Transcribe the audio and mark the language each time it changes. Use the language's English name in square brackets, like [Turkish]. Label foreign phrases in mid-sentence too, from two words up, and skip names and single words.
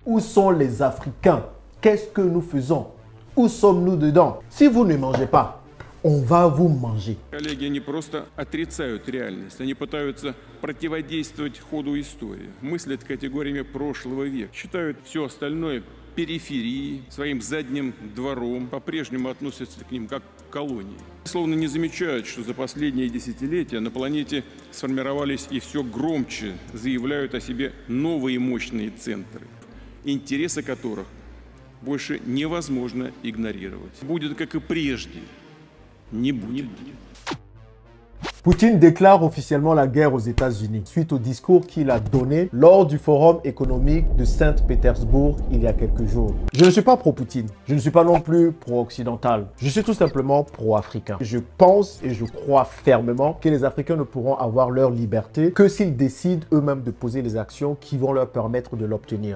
[French] Où sont les Africains? Qu'est-ce que nous faisons? Où sommes-nous dedans? Si vous ne mangez pas, on va vous manger. [Russian] Коллеги, они просто отрицают реальность. Они пытаются противодействовать ходу истории. Мыслят категориями прошлого века. Считают все остальное периферией, своим задним двором. По-прежнему относятся к ним как к колонии. Словно не замечают, что за последние десятилетия на планете сформировались и все громче заявляют о себе новые мощные центры, интересы которых больше невозможно игнорировать. Будет как и прежде. Не будет. [French] Poutine déclare officiellement la guerre aux États-Unis suite au discours qu'il a donné lors du Forum économique de Saint-Pétersbourg il y a quelques jours. Je ne suis pas pro-Poutine, je ne suis pas non plus pro-occidental, je suis tout simplement pro-africain. Je pense et je crois fermement que les Africains ne pourront avoir leur liberté que s'ils décident eux-mêmes de poser les actions qui vont leur permettre de l'obtenir.